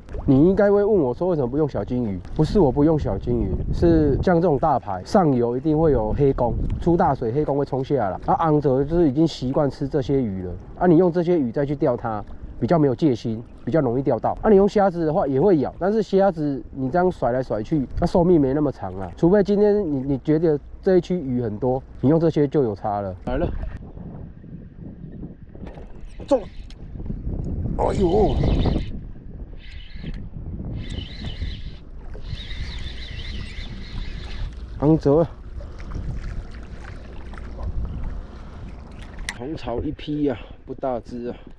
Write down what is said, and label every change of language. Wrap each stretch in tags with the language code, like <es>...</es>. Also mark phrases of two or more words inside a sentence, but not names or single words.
<zh>你應該會問我說，為什麼不用小金魚？不是我不用小金魚，是像這種大排上游一定會有黑鯤，出大水黑鯤會衝下來。昂者就是已經習慣吃這些魚了。你用這些魚再去釣它，比較沒有戒心，比較容易釣到。你用蝦子的話也會咬，但是蝦子你這樣甩來甩去，它壽命沒那麼長啊。除非今天你覺得這一區魚很多，你用這些就有差了。來了，中！哎呦！昂者，紅潮一批呀，不大只啊。</zh>